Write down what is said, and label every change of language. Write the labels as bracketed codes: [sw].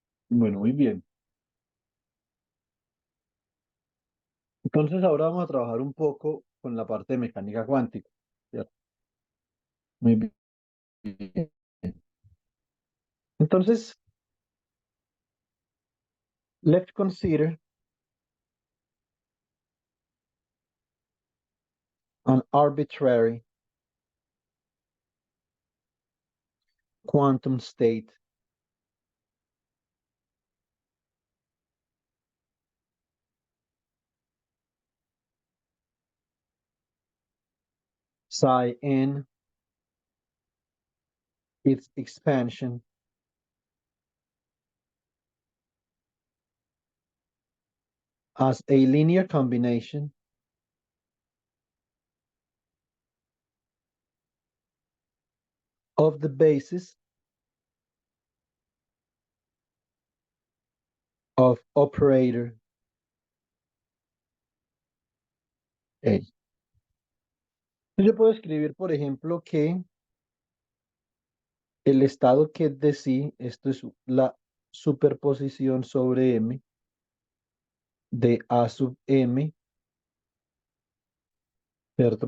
[es] Bueno, muy bien. Entonces ahora vamos a trabajar un poco con la parte de mecánica cuántica, ¿cierto? Muy bien. Entonces, [en] let's consider an arbitrary quantum state psi n, its expansion as a linear combination of the basis of operator A. [es] Yo puedo escribir, por ejemplo, que el estado que es de sí, esto es la superposición sobre M de A sub M, ¿cierto?